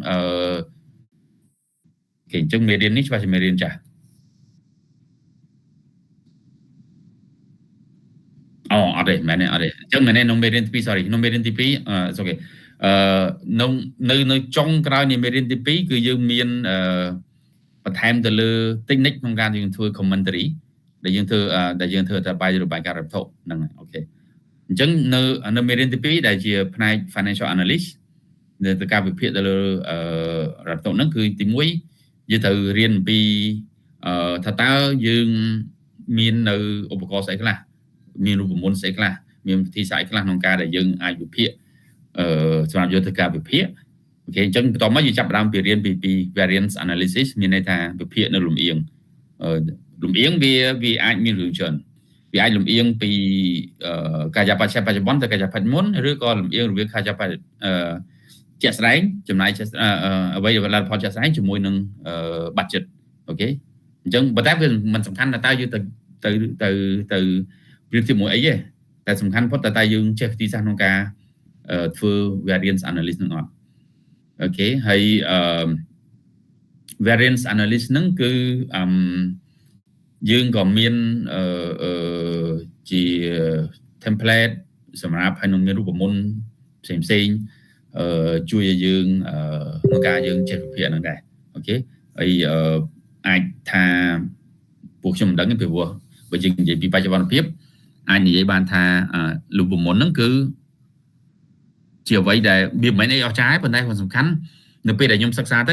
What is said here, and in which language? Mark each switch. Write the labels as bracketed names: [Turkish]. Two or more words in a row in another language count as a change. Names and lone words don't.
[Khmer] គេអញ្ចឹងមេរៀននេះច្បាស់ជាមេរៀនចាស់អត់ទេមែនទេអត់ទេអញ្ចឹងមែនទេក្នុងមេរៀនទី2 sorry ក្នុងមេរៀនទី2អូខេនៅចុងក្រោយនៃមេរៀនទី2 គឺយើងមានបន្ថែមទៅលើ technique ក្នុងការយើងធ្វើ commentary ដែលយើងធ្វើតែបាយរបាយការណ៍រ៉ាំធុហ្នឹងអូខេអ ញ្ចឹងនៅមេរៀនទី2ដែលជាផ្នែក [English] financial analyst [Khmer] នៅការវិភាគទៅលើរ៉ាំធុហ្នឹងគឺទី1យើងត្រូវរៀនពីថាតើយើងមាននៅឧបករណ៍ស្អីខ្លះមានរូបមន្តស្អីខ្លះមានវិធីសាស្ត្រខ្លះក្នុងការដែលយើងអាចវិភាគសម្រាប់យកទៅការវិភាគអូខេអញ្ចឹងបន្តមកយើងចាប់ផ្ដើមពីរៀនពី [English] variance analysis [Khmer] មានន័យថាវិភាគនៅលំអៀង វាអាចមានរឿងច្រើនវាអាចលំអៀងពីកាយបច្ចៈបច្ចុប្បន្នទៅកាយបច្ចុប្បន្នឬក៏លំ អៀងរវាងកាយបច្ចៈជាក់ស្ដែងចំណាយអ្វីដែលផលជាក់ស្ដែងជាមួយនឹង budget អូខេអញ្ចឹងប៉ុន្តែវាមិនសំខាន់ថាតើយើងទៅប្រៀបធៀបមួយអីទេតែសំខាន់ផុតតែយើងចេះវិធីសាស្ត្រក្នុងការធ្វើ [English] variance analysis [Khmer] នឹងអត់អូខេហើយ [English] variance analysis [Khmer] ហ្នឹងគឺយើងក៏មានជា template សម្រាប់ឲ្យនឹងមានរូបមន្តផ្សេងជួយឲ្យយើងក្នុងការយើងចេះវិភាគហ្នឹងដែរអូខេហើយអាចថាពួកខ្ញុំមិនដឹងទេពីព្រោះបើយើងនិយាយពីបច្ចុប្បន្នភាពអាចនិយាយបានថារូបមន្តហ្នឹងគឺជាអ្វីដែលវាមិនមែនអីអស្ចារ្យប៉ុន្តែវាសំខាន់នៅពេលដែលខ្ញុំសិក្សាទៅ